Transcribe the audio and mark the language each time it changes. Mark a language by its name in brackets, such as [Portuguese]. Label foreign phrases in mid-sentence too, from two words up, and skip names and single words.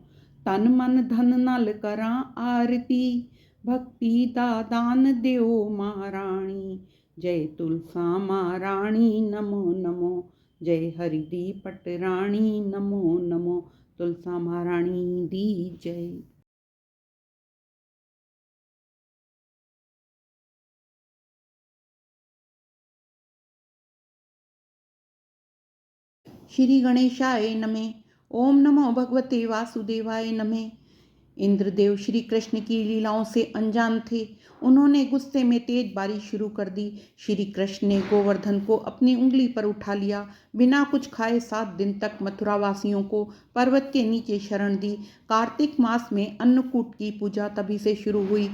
[Punjabi] ਤਨ ਮਨ ਧਨ ਨਾਲ ਕਰਾਂ ਆਰਤੀ, ਭਗਤੀ ਦਾ ਦਾਨ ਦਿਓ ਮਹਾਰਾਣੀ। ਜੈ ਤੁਲਸਾ ਮਹਾਰਾਣੀ ਨਮੋ ਨਮੋ, ਜੈ ਹਰਿ ਦੀ ਪਟਰਾਣੀ ਨਮੋ ਨਮੋ। ਤੁਲਸਾ ਮਹਾਰਾਣੀ ਦੀ ਜੈ। [Sanskrit] श्री गणेशाय नमः। ओम नमो भगवते वासुदेवाय नमः। [Hindi] इंद्रदेव श्री कृष्ण की लीलाओं से अनजान थे। उन्होंने गुस्से में तेज बारिश शुरू कर दी। श्री कृष्ण ने गोवर्धन को अपनी उंगली पर उठा लिया। बिना कुछ खाए 7 दिन तक मथुरावासियों को पर्वत के नीचे शरण दी। कार्तिक मास में अन्नकूट की पूजा तभी से शुरू हुई।